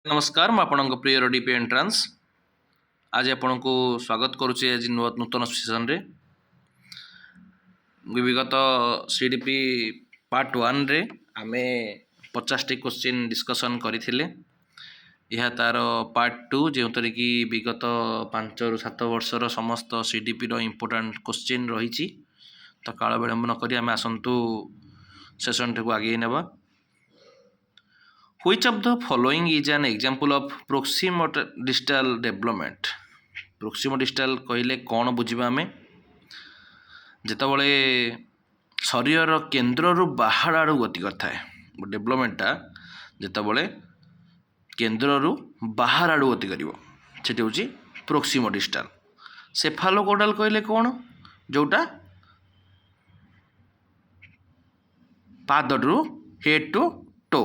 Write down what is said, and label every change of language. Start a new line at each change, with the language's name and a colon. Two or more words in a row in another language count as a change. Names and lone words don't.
Odia: नमस्कार ମୁଁ ଆପଣଙ୍କ ପ୍ରିୟ ଡିପି ଏଣ୍ଟ୍ରାନ୍ସ ଆଜି ଆପଣଙ୍କୁ ସ୍ୱାଗତ କରୁଛି ଆଜି ନୂତନ ସେସନରେ ବିଗତ ସିଡିପି ପାର୍ଟ 1 ରେ ଆମେ 50ଟି
English: question discussion
Odia: କରିଥିଲେ। ଏହା ତାର ପାର୍ଟ 2 ଯେଉଁଥିରେ କି ବିଗତ 5 ରୁ 7 ବର୍ଷର ସମସ୍ତ ସିଡିପିର
English: important question
Odia: ରହିଛି। ତ କାଳ ବିଳମ୍ବ ନ କରି ଆମେ ଆସନ୍ତୁ ସେସନଟିକୁ ଆଗେଇ ନେବା।
English: Which of the following is an example of proximodistal development?
Odia: Proximodistal କହିଲେ କ'ଣ ବୁଝିବା ଆମେ? ଯେତେବେଳେ ଶରୀରର କେନ୍ଦ୍ରରୁ ବାହାର ଆଡ଼କୁ ଗତି କରିଥାଏ ଡେଭଲପମେଣ୍ଟଟା ଯେତେବେଳେ କେନ୍ଦ୍ରରୁ ବାହାର ଆଡ଼କୁ ଗତି କରିବ ସେଠି ହେଉଛି ପ୍ରୋକ୍ସିମୋଡିଷ୍ଟାଲ। ସେଫାଲୋକୋଡାଲ କହିଲେ କ'ଣ? ଯେଉଁଟା ପାଦରୁ
English: head to toe.